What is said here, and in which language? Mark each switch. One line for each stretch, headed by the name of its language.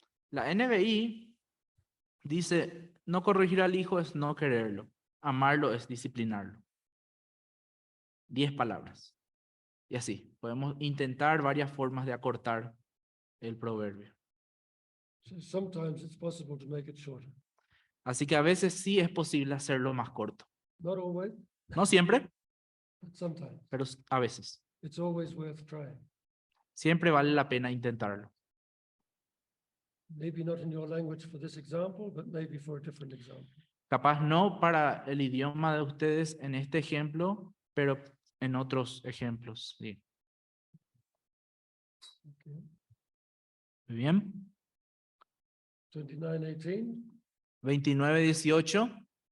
Spanish: La NBI dice, no corregir al hijo es no quererlo, amarlo es disciplinarlo. 10 palabras. Y así, podemos intentar varias formas de acortar el proverbio.
English: So sometimes it's possible to make it shorter.
Spanish: Así que a veces sí es posible hacerlo más corto.
English: Not always,
Spanish: No siempre,
English: but sometimes.
Spanish: pero a veces.
English: It's always worth trying.
Spanish: Siempre vale la pena intentarlo.
English: Maybe not in your language for this example, but maybe for a different example.
Spanish: Capaz no para el idioma de ustedes en este ejemplo, pero en otros ejemplos. Sí.
English: Okay.
Spanish: Muy bien. 29:18. 29:18.